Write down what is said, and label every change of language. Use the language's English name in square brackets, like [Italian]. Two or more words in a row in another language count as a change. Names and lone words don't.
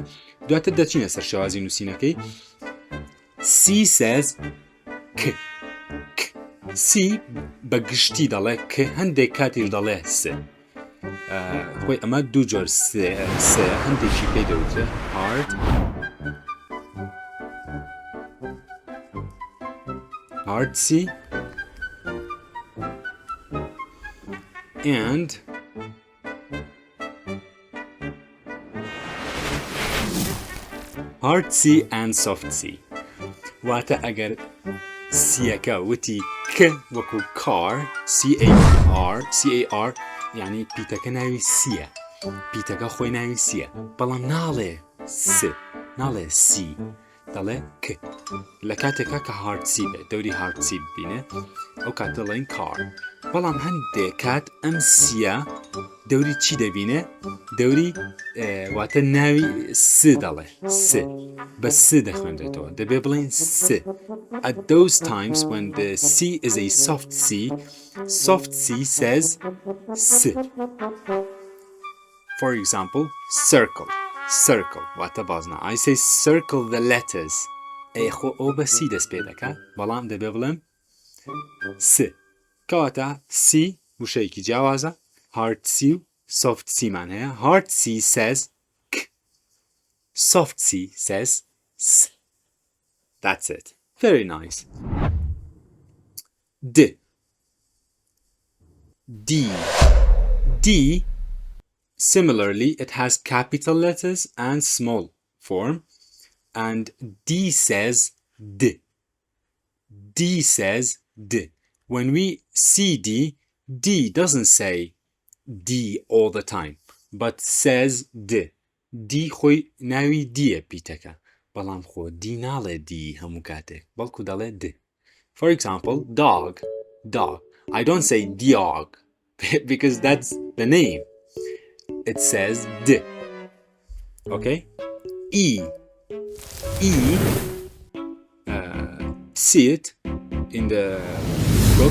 [Central Kurdish] دواتر دەچینە سەر شێوازی نووسینەکەی. [English] C says K. [Central Kurdish] C بە گشتی دەڵێ K هەندێک کاتیش دەڵێ S. خۆی ئەمە دوو جۆر S هەندێکی پێی دەوترێ [English] hard C and hard C and soft C. [Central Kurdish] واتە ئەگەر سیەکە وتی K وەکو [English] car C-A-R [Central Kurdish] یعنی پیتەکە ناوی سیە پیتەکە خۆی ناوی سیە بەڵام ناڵێ س ناڵێ سی دەڵێ K. لە کاتێکە کە [English] hard C [Central Kurdish] بێ دەوری [English] hard C [Central Kurdish] ببینێ ئەو کات دەڵێن کار بەڵام هەندێک کات ئەم سیە دەوری چی دەبینێ دەوری واتە ناوی س دەڵێ س بە س دەخوێنرێتەوە دەبێ بڵێن س. [English] At those times when the C is a soft C says S. For example, circle [Central Kurdish] واتە بازنە [English] I say circle the letters [Central Kurdish] خۆ ئەو بە C دەست پێ دەکات بەڵام دەبێ بڵێم S. کەواتە C وشەیەکی جیاوازە [English] hard C [Central Kurdish] و [English] soft C [Central Kurdish] مان هەیە. [English] hard C says K. soft C says S. That's it. Very nice. D. Similarly, it has capital letters and small form. And D says d. D says d. When we see d, d doesn't say d all the time, but says d. [Central Kurdish] d خۆی ناوی دیە پیتەکە، بەڵام خۆ دی ناڵێ دی هەموو کاتێک، بەڵکو دەڵێ d. [English] For example, dog. Dog. I don't say dog because that's the name. It says d. Okay? E. E. See it in the book.